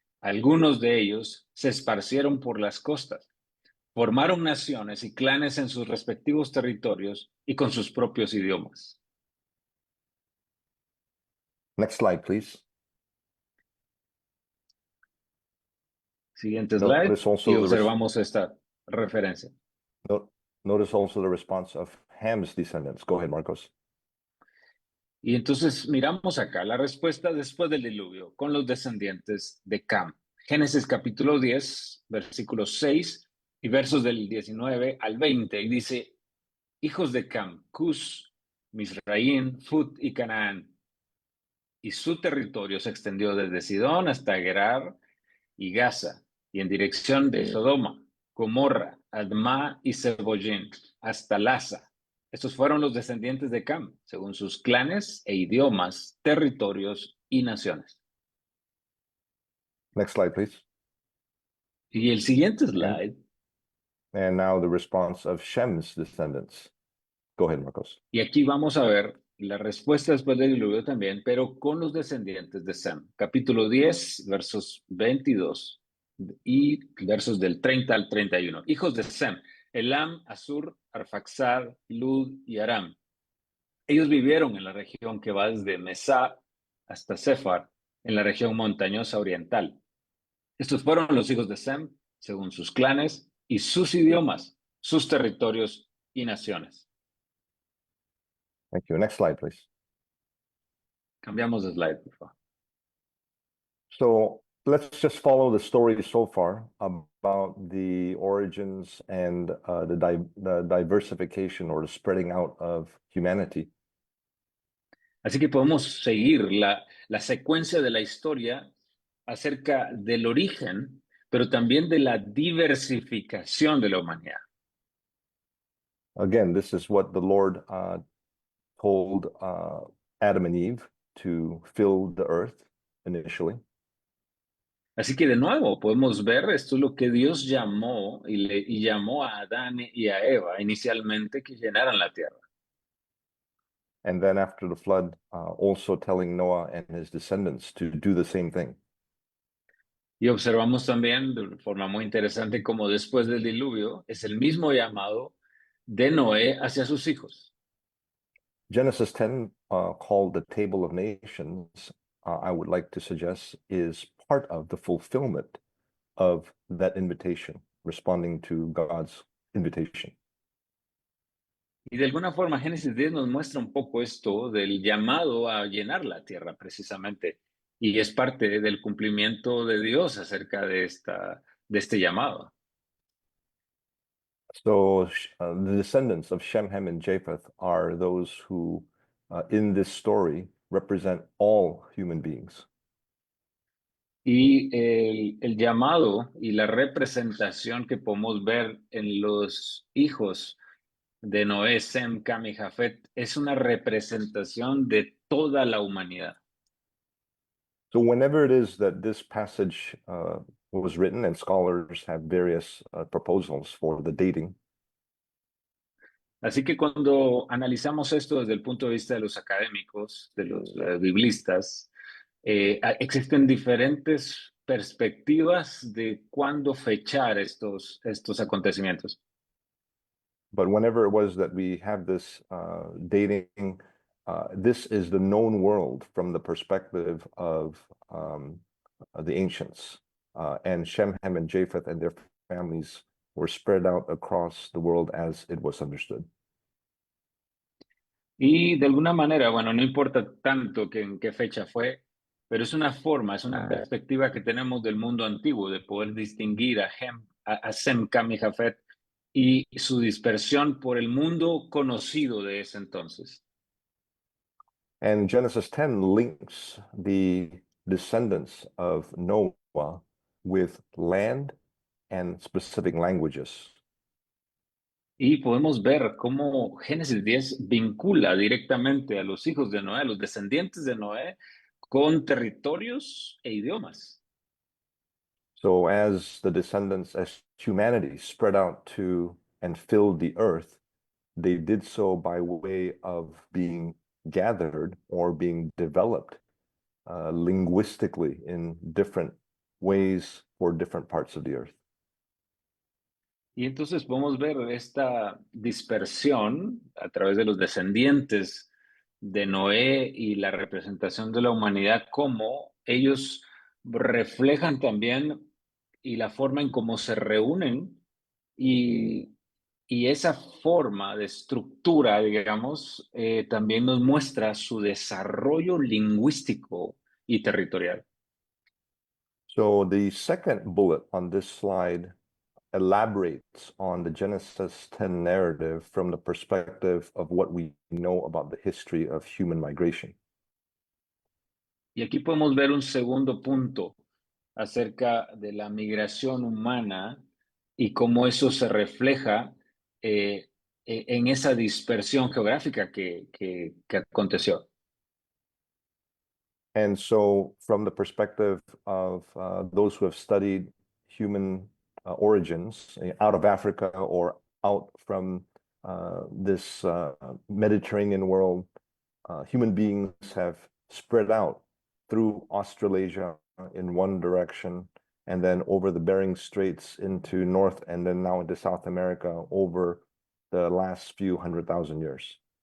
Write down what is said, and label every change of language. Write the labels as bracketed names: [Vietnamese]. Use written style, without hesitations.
[Spanish] Algunos de ellos se esparcieron por las costas, formaron naciones y clanes en sus respectivos territorios y con sus propios idiomas. [English] Next slide, please. [Spanish] Siguiente slide, y observamos esta referencia. [English] Notice also the response of Ham's descendants. Go ahead, Marcos. [Spanish] Y entonces miramos acá la respuesta después del diluvio con los descendientes de Cam. Génesis capítulo 10, versículos 6 y versos del 19 al 20. Y dice, hijos de Cam, Cus, Misraín, Fut y Canaán. Y su territorio se extendió desde Sidón hasta Gerar y Gaza, y en dirección de Sodoma, Gomorra, Adma y Sebollín, hasta Laza. Estos fueron los descendientes de Cam, según sus clanes e idiomas, territorios y naciones. [English] Next slide, please. [Spanish] Y el siguiente slide. [English] And now the response of Shem's descendants. Go ahead, Marcos. [Spanish] Y aquí vamos a ver la respuesta después del diluvio también, pero con los descendientes de Sem. Capítulo 10, versos 22 y versos del 30 al 31. Hijos de Sem, Elam, Asur, Arfaxad, Lud y Aram. Ellos vivieron en la región que va desde Mesá hasta Sefar, en la región montañosa oriental. Estos fueron los hijos de Sem, según sus clanes y sus idiomas, sus territorios y naciones. [English] Thank you. Next slide, please. [Spanish] Cambiamos de slide, por favor. [English] So let's just follow the story so far about the origins and the diversification or the spreading out of humanity. [Spanish] Así que podemos seguir la secuencia de la historia acerca del origen, pero también de la diversificación de la humanidad. [English] Again, this is what the Lord told Adam and Eve to fill the earth initially. [Spanish] Así que de nuevo podemos ver esto es lo que Dios llamó y llamó a Adán y a Eva inicialmente que llenaran la tierra. [English] And then after the flood, also telling Noah and his descendants to do the same thing. [Spanish] Y observamos también de forma muy interesante cómo después del diluvio es el mismo llamado de Noé hacia sus hijos. [English] Genesis 10, called the Table of Nations, I would like to suggest is part of the fulfillment of that invitation, responding to God's invitation. [Spanish] Y de alguna forma Génesis 10 nos muestra un poco esto del llamado a llenar la tierra precisamente. Y es parte del cumplimiento de Dios acerca de este llamado. [English] So the descendants of Shem, Ham, and Japheth are those who, in this story, represent all human beings. [Spanish] Y el llamado y la representación que podemos ver en los hijos de Noé, Sem, Cam y Jafet es una representación de toda la humanidad. [English] So whenever it is that this passage was written, and scholars have various proposals for the dating, [Spanish] Así que cuando analizamos esto desde el punto de vista de los académicos, de los biblistas, existen diferentes perspectivas de cuándo fechar estos acontecimientos. [English] but whenever it was that we have this dating, this is the known world from the perspective of the ancients. And Shem, Ham, and Japheth and their families were spread out across the world as it was understood. [Spanish] Y de alguna manera, bueno, no importa tanto que en qué fecha fue, pero es una forma, es una perspectiva que tenemos del mundo antiguo de poder distinguir a Sem, Cam y Jafet y su dispersión por el mundo conocido de ese entonces. [English] And Genesis 10 links the descendants of Noah with land and specific languages. [Spanish] Y podemos ver cómo Génesis 10 vincula directamente a los hijos de Noé, a los descendientes de Noé, con territorios e idiomas. [English] So as the descendants, as humanity spread out to and filled the earth, they did so by way of being gathered or being developed linguistically in different ways for different parts of the earth. [Spanish] Y entonces podemos ver esta dispersión a través de los descendientes de Noé y la representación de la humanidad, cómo ellos reflejan también y la forma en cómo se reúnen y esa forma de estructura, digamos, también nos muestra su desarrollo lingüístico y territorial. [English] So the second bullet on this slide elaborates on the Genesis 10 narrative from the perspective of what we know about the history of human migration. [Spanish] Y aquí podemos ver un segundo punto acerca de la migración humana y cómo eso se refleja en esa dispersión geográfica que aconteció. [English] And so from the perspective of those who have studied human origins out of Africa or out from this Mediterranean world, human beings have spread out through Australasia in one direction, and then over the Bering Straits into North, and then now into South America over the last few 100,000 years.